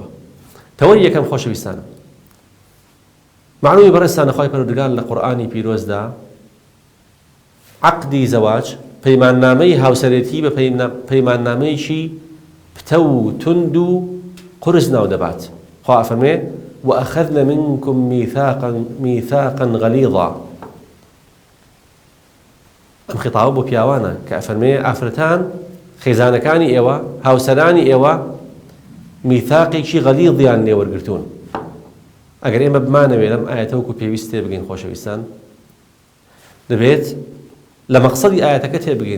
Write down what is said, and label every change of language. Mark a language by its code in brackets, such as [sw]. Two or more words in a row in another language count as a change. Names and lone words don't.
[ckb] تەوەری یەکەم خۆشەویستانم، معلومی بەڕێستانە خوای پەروەردگار لە قورئانی پیرۆزدا عەقدی زەواج، پەیماننامەی هاوسەرێتی بە پەیماننامەیەکی پتە و تند و قورس ناو دەبات. خوا ئەفەرمێ [ar] وأخذنا منكم ميثاقا غليظا [ckb] ئەم خیتابە بۆ پیاوانە کە ئەفەرمێ ئافرەتان خێزانەکانی ئێوە هاوسەرانی ئێوە میثاقێکی غەلیظیان لێ وەرگرتوون. ئەگەر ئێمە بمانەوێ لەم ئاەتە وەکو پێویست تێبگەین خۆشەویستان دەبێت لە مەقسەدی ئاەتەکە تێبگەین.